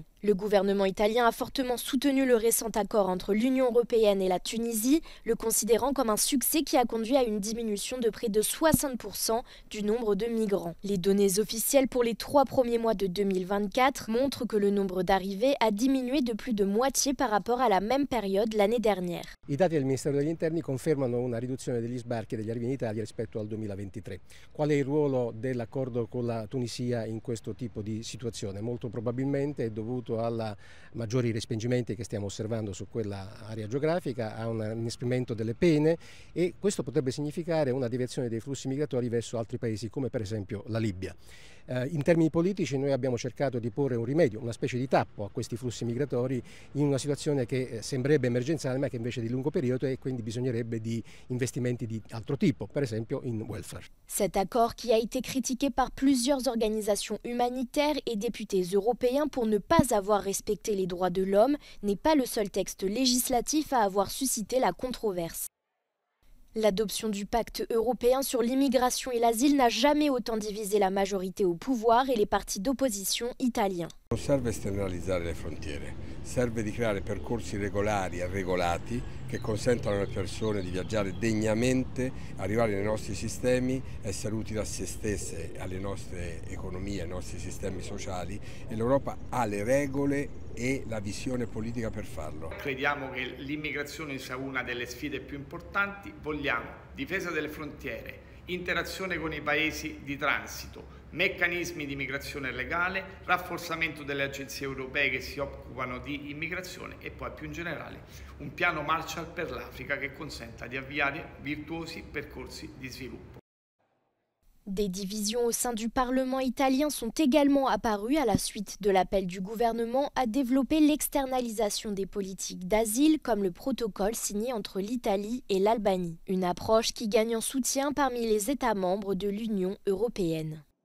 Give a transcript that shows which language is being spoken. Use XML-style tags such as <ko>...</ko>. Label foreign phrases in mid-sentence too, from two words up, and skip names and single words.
<fr>Le gouvernement italien a fortement soutenu le récent accord entre l'Union européenne et la Tunisie, le considérant comme un succès qui a conduit à une diminution de près de 60% du nombre de migrants. Les données officielles pour les 3 premiers mois de 2024 montrent que le nombre d'arrivées a diminué de plus de moitié par rapport à la même période l'année dernière.</fr> <it>I dati del Ministero degli Interni confermano una riduzione degli sbarchi e degli arrivi in Italia rispetto al 2023. Qual è il ruolo dell'accordo con la Tunisia in questo tipo di situazione? Molto probabilmente è dovuto ai maggiori respingimenti che stiamo osservando su quella area geografica, a un inasprimento delle pene e questo potrebbe significare una direzione dei flussi migratori verso altri paesi come per esempio la Libia. In termini politici noi abbiamo cercato di porre un rimedio, una specie di tappo a questi flussi migratori in una situazione che sembrerebbe emergenziale ma che invece è di lungo periodo e quindi bisognerebbe di investimenti di altro tipo, per esempio in welfare. Cet accord, qui a été critiqué par plusieurs organisations humanitaires et députés européens pour ne pas avoir respecté les droits de l'homme, n'est pas le seul texte législatif à avoir suscité la controverse. L'adoption du pacte européen sur l'immigration et l'asile n'a jamais autant divisé la majorité au pouvoir et les partis d'opposition italiens. Non serve esternalizzare le frontiere, serve di creare percorsi regolari e regolati che consentano alle persone di viaggiare degnamente, arrivare nei nostri sistemi, essere utili a se stesse, alle nostre economie, ai nostri sistemi sociali, e l'Europa ha le regole e la visione politica per farlo. Crediamo che l'immigrazione sia una delle sfide più importanti, vogliamo difesa delle frontiere, interazione con i paesi di transito, meccanismi di immigrazione legale, rafforzamento delle agenzie europee che si occupano di immigrazione e poi più in generale un piano Marshall per l'Africa che consenta di avviare virtuosi percorsi di sviluppo.</it> <fr>Des divisions au sein du Parlement italien sont également apparues à la suite de l'appel du gouvernement à développer l'externalisation des politiques d'asile comme le protocole signé entre l'Italie et l'Albanie. Une approche qui gagne en soutien parmi les États membres de l'Union européenne.</fr>